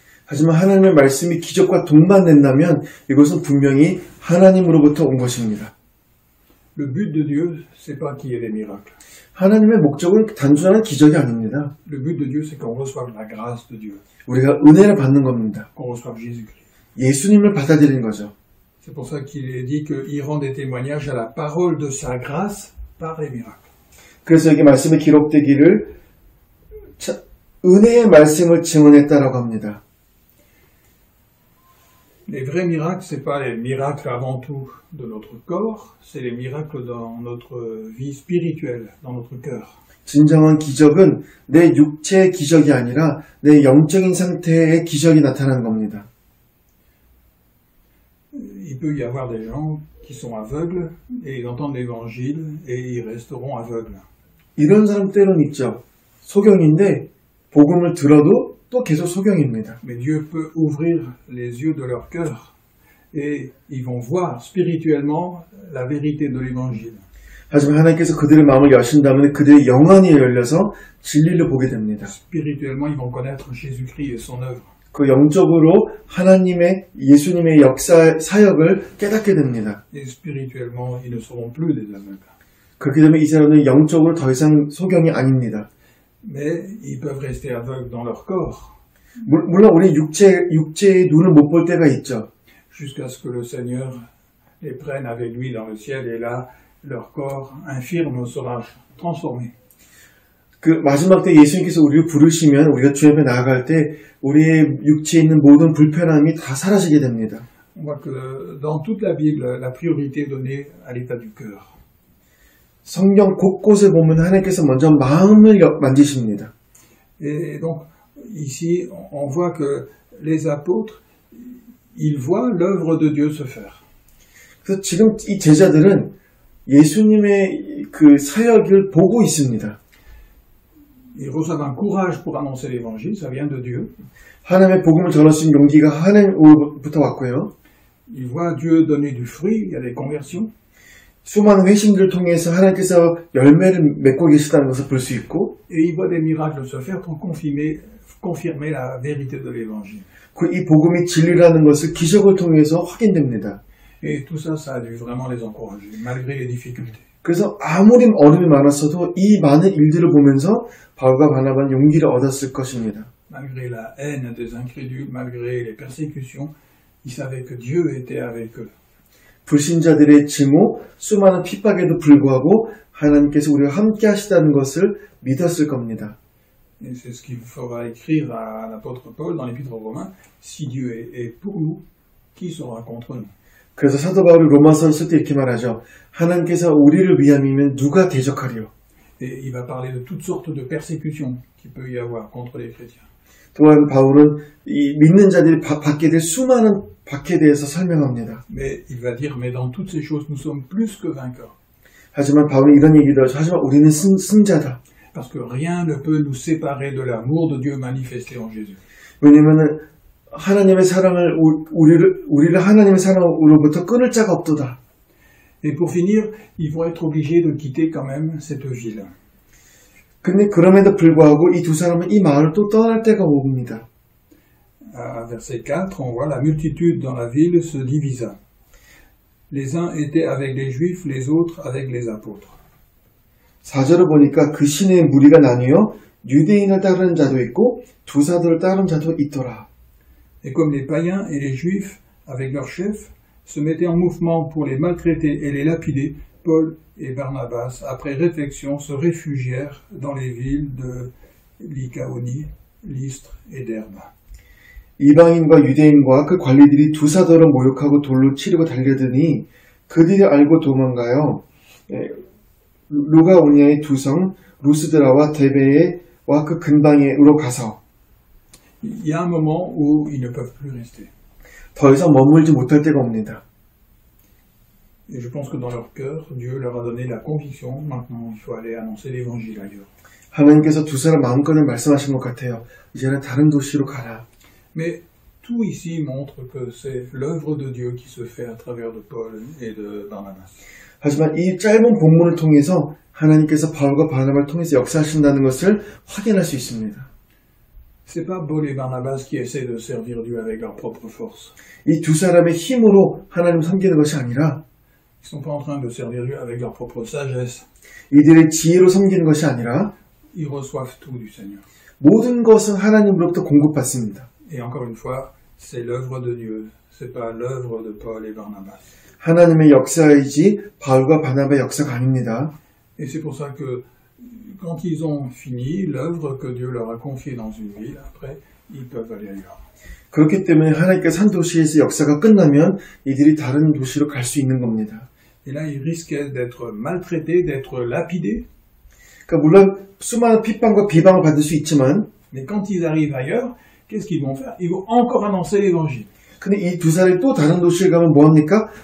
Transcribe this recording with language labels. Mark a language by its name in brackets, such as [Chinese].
[Korean] 하지만 하나님의 말씀이 기적과 동반된다면 이것은 분명히 하나님으로부터 온 것입니다. [French] Le but de Dieu, c'est pas qu'il y ait des miracles. [Korean] 하나님의 목적은 단순한 기적이 아닙니다. [French] Le but de Dieu, c'est qu'on reçoive la grâce de Dieu, [Korean] 우리가 은혜를 받는 겁니다. [French] qu'on reçoive Jésus-Christ. [Korean] 예수님을 받아들이는 거죠. [French] C'est pour ça qu'il est dit qu'il rend des témoignages à la parole de sa grâce par les miracles. [Korean] 그래서 여기 말씀에 기록되기를 은혜의 말씀을 증언했다라고 합니다. [French] Les vrais miracles, c'est pas les miracles avant tout de notre corps, c'est les miracles dans notre vie spirituelle, dans notre cœur. [Korean] 진정한 기적은 내 육체의 기적이 아니라 내 영적인 상태의 기적이 나타나는 겁니다. [French] Il peut y avoir des gens qui sont aveugles et ils entendent l'évangile et ils resteront aveugles. [Korean] 이런 사람 때론 있죠. 소경인데 복음을 들어도 또 계속 소경입니다. [French] Mais Dieu peut ouvrir les yeux de leur cœur et ils vont voir spirituellement la vérité de l'évangile. [Korean] 하지만 하나님께서 그들의 마음을 여신다면 그들의 영안이 열려서 진리를 보게 됩니다. [French] Spirituellement, ils vont connaître Jésus-Christ et son œuvre. [Korean] 그 영적으로 하나님의 예수님의 역사 사역을 깨닫게 됩니다. [French] Et spirituellement, ils ne seront plus des aveugles. [Korean] 그렇게 되면 이 사람은 영적으로 더 이상 소경이 아닙니다. [French] Mais ils peuvent rester aveugles dans leur corps [Korean] 물론 우리 육체의 눈을 못 볼 때가 있죠. [French] jusqu'à ce que le Seigneur les prenne avec lui dans le ciel et là, leur corps infirme sera transformé. [Korean] 그 마지막 때 예수님께서 우리를 부르시면 우리가 주 앞에 나아갈 때 우리의 육체에 있는 모든 불편함이 다 사라지게 됩니다. [French] On voit que dans toute la Bible, la priorité est donnée à l'état du cœur. [Korean] 성경 곳곳에 보면 하나님께서 먼저 마음을 만지십니다. [French] Et donc, ici, on voit que les apôtres, ils voient l'œuvre de Dieu se faire. [Korean] 그래서 지금 이 제자들은 예수님의 그 사역을 보고 있습니다. [French] Ils reçoivent un courage pour annoncer l'évangile, ça vient de Dieu. [Korean] 하나님의 복음을 전할 수 있는 용기가 하나님으로부터 왔고요. [French] Ils voient Dieu donner du fruit, il y a des conversions. [Korean] 수많은 회심들을 통해서 하나님께서 열매를 맺고 계시다는 것을 볼 수 있고, [French] Et ils voient des miracles se faire pour confirmer la vérité de l'évangile. [Korean] 이 복음이 진리라는 것을 기적을 통해서 확인됩니다. [French] Et tout ça, ça a dû vraiment les encourager, malgré les difficultés. [Korean] 그래서 아무리 어려움이 많았어도 이 많은 일들을 보면서 바울과 바나바는 용기를 얻었을 것입니다. [French] Malgré la haine des incrédules, malgré les persécutions, ils savaient que Dieu était avec eux. [Korean] 불신자들의 증오, 수많은 핍박에도 불구하고 하나님께서 우리와 함께 하시다는 것을 믿었을 겁니다. [French] Et c'est ce qu'il faudra écrire à l'apôtre Paul dans l'épître aux Romains. Si Dieu est pour nous, qui sera contre nous? [Korean] 그래서 사도 바울이 로마서를 쓸 때 이렇게 말하죠. 하나님께서 우리를 위함이면 누가 대적하리요? [French] Et il va parler de toutes sortes de persécutions qu'il peut y avoir contre les chrétiens. [Korean] 또한 바울은 이 믿는 자들이 받게 될 수많은 박해에 대해서 설명합니다. [French] Mais il va dire, mais dans toutes ces choses, nous sommes plus que vainqueurs. [Korean] 하지만 바울은 이런 얘기를 하죠. 하지만 우리는 승자다. [French] Parce que rien ne peut nous séparer de l'amour de Dieu manifesté en Jésus. [Korean] 왜냐하면 하나님의 사랑을 우리를 하나님의 사랑으로부터 끊을 자가 없도다. [French] Et pour finir, ils vont être obligés de quitter quand même cette ville. [Korean] 근데 그럼에도 불구하고 이 두 사람은 이 마을을 또 떠날 때가 옵니다. [French] À verset 4, on voit la multitude dans la ville se divisa. Les uns étaient avec les Juifs, les autres avec les apôtres. [Korean] 4절을 보니까 그 시내의 무리가 나뉘어 유대인을 따르는 자도 있고 두 사도를 따르는 자도 있더라. [French] Et comme les païens et les juifs, avec leurs chefs, se mettaient en mouvement pour les maltraiter et les lapider, Paul et Barnabas, après réflexion, se réfugièrent dans les villes de Lycaonie, Lystre et Derbe. [Korean] 이방인과 유대인과 그 관리들이 두 사도를 모욕하고 돌로 치르고 달려드니 그들이 알고 도망가요. 루가오니아의 두 성 루스드라와 데베와 그 근방으로 가서 [French] Il y a un moment où ils ne peuvent plus rester. [Korean] 더 이상 머물지 못할 때가 옵니다. [French] Et je pense que dans leur cœur, Dieu leur a donné la conviction, maintenant il faut aller annoncer l'évangile ailleurs. [Korean] 하나님께서 두 사람 마음껏을 말씀하신 것 같아요. 이제는 다른 도시로 가라. [French] Mais tout ici montre que c'est l'œuvre de Dieu qui se fait à travers de Paul et de Barnabas. [Korean] 하지만 이 짧은 본문을 통해서 하나님께서 바울과 바나바를 통해서 역사하신다는 것을 확인할 수 있습니다. [French] C'est pas Paul et Barnabas qui essaient de servir Dieu avec leur propre force. [Korean] 이 두 사람의 힘으로 하나님을 섬기는 것이 아니라 [French] Ils sont pas en train de servir Dieu avec leur propre sagesse. [Korean] 이들의 지혜로 섬기는 것이 아니라 [French] Ils reçoivent tout du Seigneur. [Korean] 모든 것은 하나님으로부터 공급받습니다. [French] Et encore une fois, c'est l'œuvre de Dieu. C'est pas l'œuvre de Paul et Barnabas. [Korean] 하나님의 역사이지 바울과 바나바의 역사가 아닙니다. [French] Et c'est pour ça que quand ils ont fini l'œuvre que Dieu leur a confiée dans une ville, après, ils peuvent aller ailleurs. [Korean] 그렇기 때문에 하나님께서 한 도시에서 역사가 끝나면 이들이 다른 도시로 갈 수 있는 겁니다. [French] Et là, ils risquaient d'être maltraités, d'être lapidés. [Korean] 그러니까 물론 수많은 핍박과 비방을 받을 수 있지만 [French] Mais quand ils arrivent ailleurs, qu'est-ce qu'ils vont faire? Ils vont encore annoncer l'évangile. [Korean] 근데 이 두 사람이 또 다른 도시에 가면 뭐합니까?